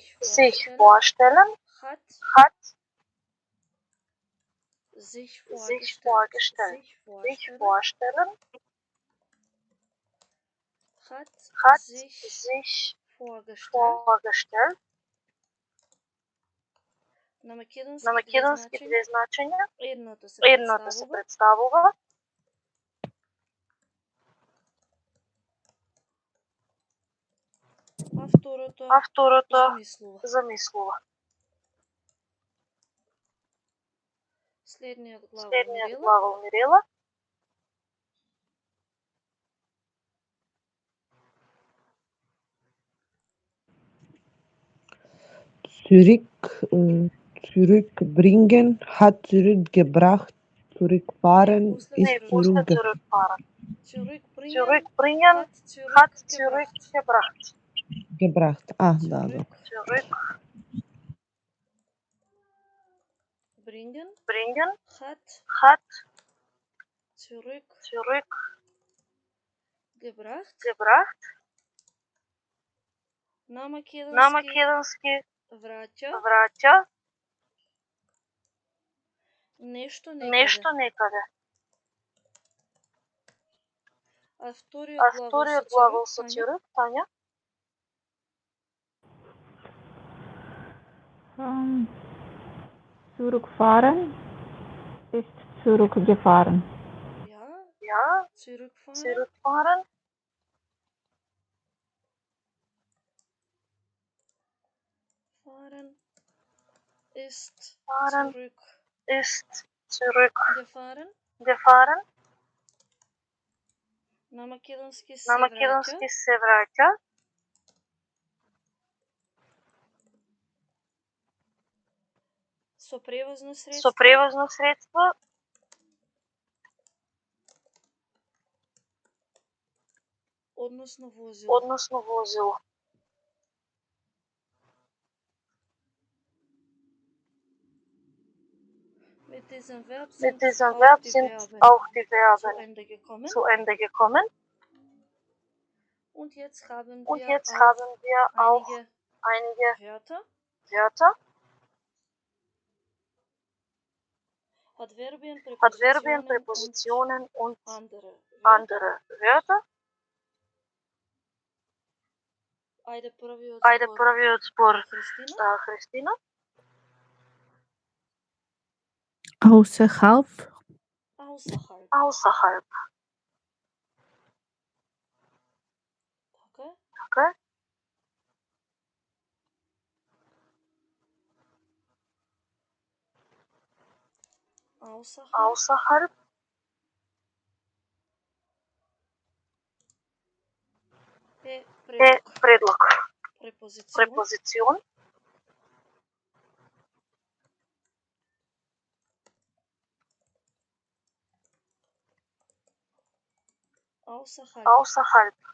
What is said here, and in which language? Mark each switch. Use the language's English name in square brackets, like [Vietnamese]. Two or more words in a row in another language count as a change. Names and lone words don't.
[German] Sich vorstellen hat hat sich sich vorgestellt. vorgestellt. Sich vorstellen Hat sich vorgestellt. vorgestellt. [Macedonian] На македонски На македонски две две значења. Едното се Едното се представува. А второто замислува. Следниот Следниот глагол глагол Мирела. [German] Zurück zurückbringen, hat zurückgebracht, zurückfahren, ist [Macedonian] Не, после [German] zurückgebracht. zurückfahren. Zurückbringen, hat zurückgebracht. [Macedonian] Dobro. [German] Zurückbringen, hat zurückgebracht. [Macedonian] На македонски враќа нешто некаде. А вториот глагол со цюрик, Тања? [German] Zurückfahren ist zurückgefahren. Ja, zurückfahren. Ist zurückgefahren. [Macedonian] На македонски се враќа. Со превозно средство. Односно возило. [German] Mit diesem Verb sind auch die Verben zu Ende gekommen. Und jetzt haben wir auch einige Wörter. Adverbien, Präpositionen und andere Wörter. [Macedonian] Ајде првиот збор, Христина. [German] Außerhalb. Außerhalb. Okay. Außerhalb. [Macedonian] Предлог. Препозицион. Außerhalb.